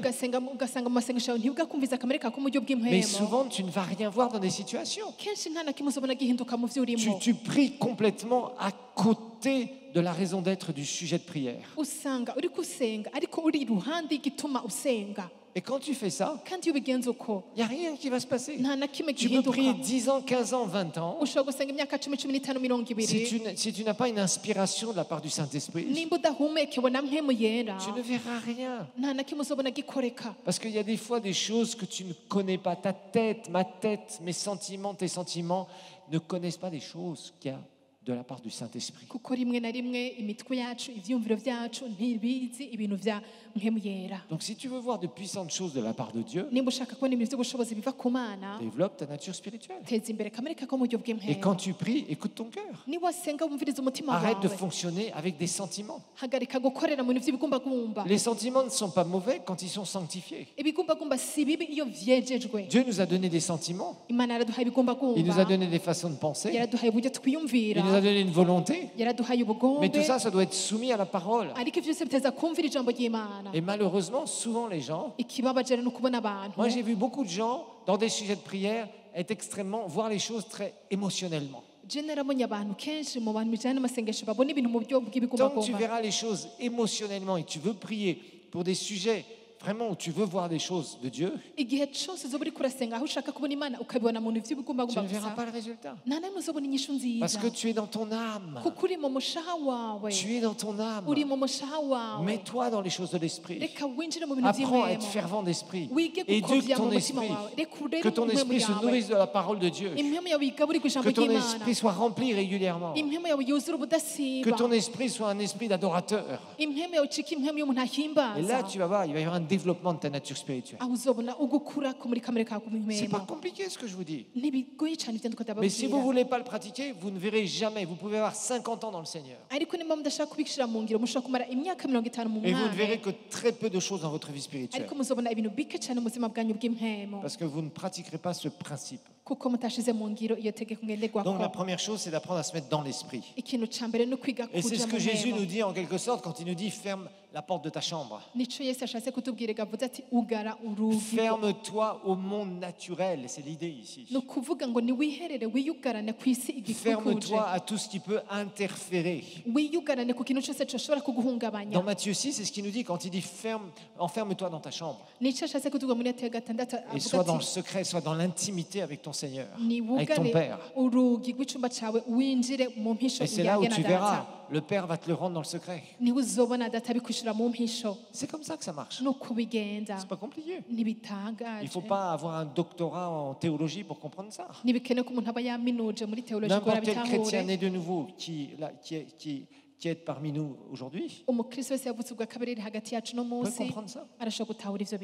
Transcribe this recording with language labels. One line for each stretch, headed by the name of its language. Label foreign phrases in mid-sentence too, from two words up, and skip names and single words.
Rundi: ugasanga mu masengesho yawe ntibwakumviza kamere kako mu buryo mais bw'impemu
French: souvent tu ne vas rien voir dans des situations.
Rundi: kenshi nta na kimwe uzobona gihinduka mu byo urimo
French: Tu pries complètement à côté de la raison d'être du sujet de prière.
Rundi: usanga uri gusenga ariko uri iruhande y'igituma usenga
French: Et quand tu fais ça,
Rundi: kandi iyo ubigenza uko
French: il n'y a rien qui va se passer.
Rundi: nta na kimwe
French: Tu peux prier
Rundi: gihinduka
French: 10 ans, 15 ans, 20 ans.
Rundi: ushobora gusenga imyaka 10, 15, 20
French: Si tu n'as pas une inspiration de la part du Saint-Esprit,
Rundi: nimba udahumekewe na mpemu yera
French: tu ne verras rien.
Rundi: nta na kimwe uzobona gikoreka
French: Parce qu'il y a des fois des choses que tu ne connais pas. Ta tête, ma tête, mes sentiments, tes sentiments ne connaissent pas des choses qu'il y a de la part du Saint-Esprit.
Rundi: kuko rimwe na rimwe imitwe yacu ivyumviro vyacu ntibizi ibintu vya mpemu yera
French: Donc si tu veux voir de puissantes choses de la part de Dieu,
Rundi: nimba ushaka kubona ibintu vy'ubushobozi biva ku mana
French: développe ta nature spirituelle.
Rundi: teza imbere kamere kako mu buryo
French: Et quand
Rundi: bw'impemu
French: tu pries, écoute ton cœur.
Rundi: niba wasenga wumviriza umutima
French: Arrête de
Rundi: wawe
French: fonctionner avec des sentiments.
Rundi: hagarika gukorera mu bintu vy'ibigumbagumba
French: Les sentiments ne sont pas mauvais quand ils sont sanctifiés.
Rundi: ibigumbagumba si bibi iyo vyejejwe
French: Dieu nous a donné des sentiments.
Rundi: imana yaraduhaye
French: Il nous a
Rundi: ibigumbagumba
French: donné des façons de penser.
Rundi: yaraduhaye uburyo twiyumvira
French: Il nous a donné une volonté.
Rundi: yaraduhaye
French: Mais
Rundi: ubugombe
French: tout ça doit être soumis à la parole.
Rundi: ariko ivyo byose biteza kumvira ijambo ry'imana
French: Et malheureusement, souvent les gens,
Rundi: ikibabaje rero ni ukubona abantu
French: moi j'ai vu beaucoup de gens dans des sujets de prière être extrêmement, voir les choses très émotionnellement.
Rundi: je narabonye abantu kenshi mu bantu bijyanye n'amasengesho babona ibintu mu buryo
French: Tant que tu
Rundi: bw'ibigumbagumba.
French: verras les choses émotionnellement et que tu veux prier pour des sujets vraiment où tu veux voir des choses de Dieu,
Rundi: Igihe cyose uzoba uri kurasenga aho ushaka kubona Imana ukabibona mu bintu
French: tu
Rundi: by'ibigumbagumba
French: ne verras
Rundi: gusa,
French: pas le résultat.
Rundi: nta namwe uzobona inyishu
French: Parce
Rundi: nziza
French: que tu es dans ton âme.
Rundi: kuko uri mu mushaha wawe,
French: Tu es dans ton âme.
Rundi: uri mu mushaha wawe.
French: Mets-toi dans les choses de l'esprit.
Rundi: Reka winjire mu bintu
French: Apprends à être
Rundi: by'impwemu,
French: fervent d'esprit.
Rundi: wige
French: Éduque
Rundi: gukovya
French: ton
Rundi: mu mutima
French: esprit.
Rundi: wawe, reka urere
French: Que ton
Rundi: impwemu
French: esprit se
Rundi: yawe,
French: nourrisse de la parole de Dieu.
Rundi: impwemu yawe igaburire ijambo
French: Que ton
Rundi: ry'Imana,
French: esprit soit rempli régulièrement.
Rundi: impwemu yawe yuzure
French: Que
Rundi: ubudasiba,
French: ton esprit soit un esprit d'adorateur.
Rundi: impwemu yawe icike impwemu y'umuntu
French: Et là,
Rundi: ahimbaza,
French: tu vas voir, il va y avoir un développement de ta nature spirituelle.
Rundi: aho uzobona ugukura ko muri kamere kawe
French: C'est pas
Rundi: k'umpwemu.
French: compliqué ce que je vous dis.
Rundi: Ntibigoye cyane ibyo ndiko
French: Mais si vous ne
Rundi: ndababwira,
French: voulez pas le pratiquer, vous ne verrez jamais. Vous pouvez avoir 50 ans dans le Seigneur.
Rundi: ariko niba mudashaka kubishyira mu ngiro mushobora kumara imyaka 50 mu
French: Et vous ne
Rundi: mwanya,
French: verrez que très peu de choses dans votre vie spirituelle.
Rundi: ariko muzobona ibintu bike cyane mu buzima bwanyu bw'impwemu,
French: Parce que vous ne pratiquerez pas ce principe.
Rundi: kuko mutashize mu ngiro iyo tegeko
French: Donc la
Rundi: ngenderwako.
French: première chose, c'est d'apprendre à se mettre dans l'esprit.
Rundi: Ikintu cya mbere ni ukwiga
French: Et c'est
Rundi: kuja
French: ce
Rundi: mu
French: que Jésus nous
Rundi: mpwemu.
French: dit en quelque sorte quand il nous dit ferme la porte de ta chambre.
Rundi: Nico Yesu ashatse kutubwira avuze ati ugara urugi.
French: Ferme-toi au monde naturel. C'est l'idée ici.
Rundi: Ni ukuvuga ngo niwiherere wiyugarane ku isi igikikuje,
French: Ferme-toi à tout ce qui peut interférer.
Rundi: wiyugarane ku kintu cyose gishobora kuguhungabanya.
French: Dans Matthieu 6, c'est ce qu'il nous dit quand il dit enferme-toi dans ta chambre.
Rundi: Nicyo ashatse kutubwira muri Matayo 6
French: Et
Rundi: avuga
French: sois dans le
Rundi: ati
French: secret, sois dans l'intimité avec ton Seigneur, avec ton
Rundi: niwugare
French: Père.
Rundi: urugi rw'icyumba cyawe winjire mu mpisho
French: Et c'est là où
Rundi: uyange na
French: tu
Rundi: data,
French: verras, le Père va te le rendre dans le secret.
Rundi: niwe uzobona data abikwishyura mu mpisho.
French: C'est comme ça que ça marche.
Rundi: ni uko bigenza,
French: C'est pas compliqué. Il
Rundi: ntibitangaje,
French: ne faut pas avoir un doctorat en théologie pour comprendre ça.
Rundi: ntibikenewe ko umuntu aba yaminuje muri teoloji ngo
French: N'importe quel chrétien
Rundi: arabitahure.
French: né de nouveau qui est parmi nous aujourd'hui
Rundi: Umukristo wese yavutse ubwa kabiri ari hagati yacu no
French: peut
Rundi: munsi
French: comprendre ça.
Rundi: arashobora gutahura ivyo